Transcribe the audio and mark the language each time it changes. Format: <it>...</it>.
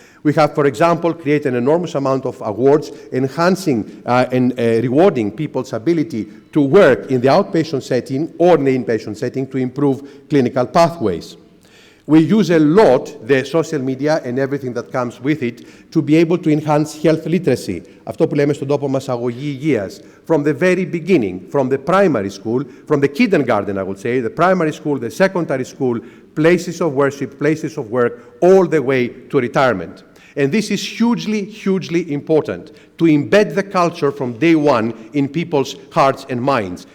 <en>We have, for example, created an enormous amount of awards enhancing and rewarding people's ability to work in the outpatient setting or in the inpatient setting to improve clinical pathways. We use a lot the social media and everything that comes with it to be able to enhance health literacy.</en> <el>Αυτό που λέμε στον τόπο μας αγωγή υγείας.</el> <en>From the very beginning, from the primary school, from the kindergarten, I would say, the primary school, the secondary school, places of worship, places of work, all the way to retirement. And this is hugely, hugely important, to embed the culture from day one in people's hearts and minds.</en>